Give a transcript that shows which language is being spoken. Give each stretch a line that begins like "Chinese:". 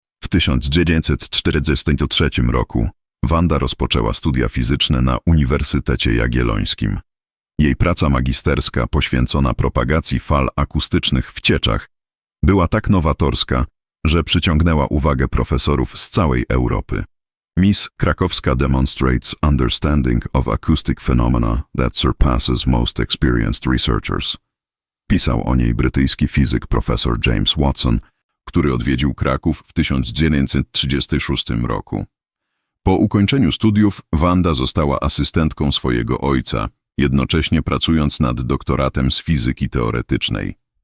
Polish: W 1943 roku Wanda rozpoczęła studia fizyczne na Uniwersytecie Jagiellońskim. Jej praca magisterska poświęcona propagacji fal akustycznych w cieczach była tak nowatorska, że przyciągnęła uwagę profesorów z całej Europy.
English: Miss Krakowska demonstrates understanding of acoustic phenomena that surpasses most experienced researchers.
Polish: Pisał o niej brytyjski fizyk profesor James Watson, który odwiedził Kraków w 1936 roku. Po ukończeniu studiów Wanda została asystentką swojego ojca, jednocześnie pracując nad doktoratem z fizyki teoretycznej.